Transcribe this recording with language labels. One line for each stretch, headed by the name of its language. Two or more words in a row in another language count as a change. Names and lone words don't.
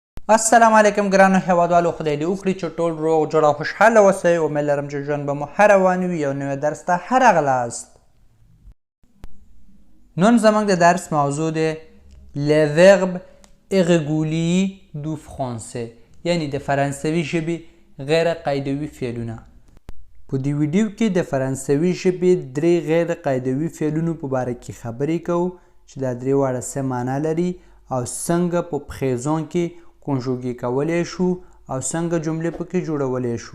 Pashto: السلام علیکم ګرانو هیوادوالو، خدای دې وکړي چې ټول روغ جوړ او خوشحاله اوسئ. امید لرم چې ژوند به مو ښه روان وي. یو نوی درس ته ښه راغلاست. نن زموږ د درس موضوع دی
French: les verbes irréguliers du français،
Pashto: یعنی د فرانسوي ژبې غیر قاعدوي فعلونه. په دې ویډیو کې د فرانسوي ژبې درې غیر قاعدوي فعلونو په باره کې خبرې کوو چې دا درې واړه څه معنا لري او څنګه په پخیزون کې کنجوګې کولی شو او څنګه جملې پکې جوړولی شو.